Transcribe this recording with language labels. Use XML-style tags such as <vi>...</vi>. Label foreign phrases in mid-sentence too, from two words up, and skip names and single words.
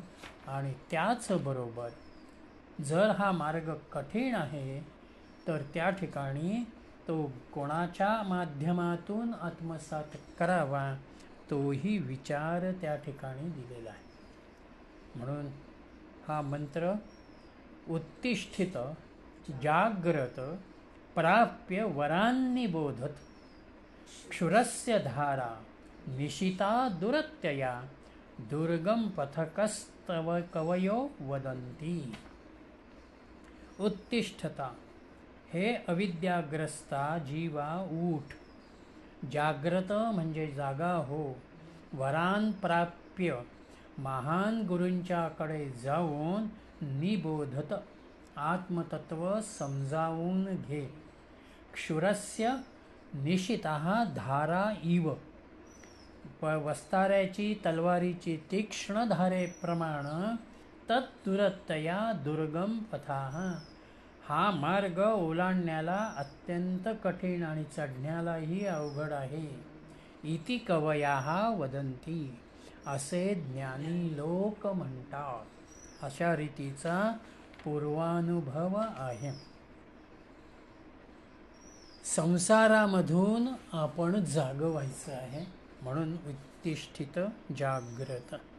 <mr>आणि त्याचबरोबर जर हा मार्ग कठीण आहे तर त्या ठिकाणी तो कोणाच्या माध्यमातून आत्मसात करावा तोही विचार त्या ठिकाणी दिलेला आहे. म्हणून हा मंत्र</mr> <sa>उत्तिष्ठित जाग्रत प्राप्य वरान्नि बोधत क्षुरस्य धारा निशिता दुरत्यया दुर्गम पथकस्तव कवयो वदन्ति.</sa> <mr>उत्तिष्ठता हे अविद्याग्रस्ता जीवा उठ, जाग्रत म्हणजे जागा हो,</mr> <sa>वरान प्राप्य</sa> <mr>महान गुरूंच्याकडे जाऊन निबोधत आत्मतत्व समजावून घे.</mr> <sa>क्षुरस्य निशितः धारा इव,</sa> <mr>वस्ताऱ्याची तलवारीची तीक्ष्ण धारेप्रमाण</mr> <sa>तत्दुरतया दुर्गम पथाः,</sa> <mr>हा मार्ग ओलांडण्याला अत्यंत कठीण आणि चढण्यालाही अवघड आहे.</mr> <sa>इति कवयाः वदन्ति,</sa> <mr>असे ज्ञानी लोक म्हणतात. अशा रीतीचा पूर्वानुभव आहे. संसारामधून आपण जागं व्हायचं आहे, म्हणून</mr> <sa>उत्तिष्ठित जाग्रत.</sa>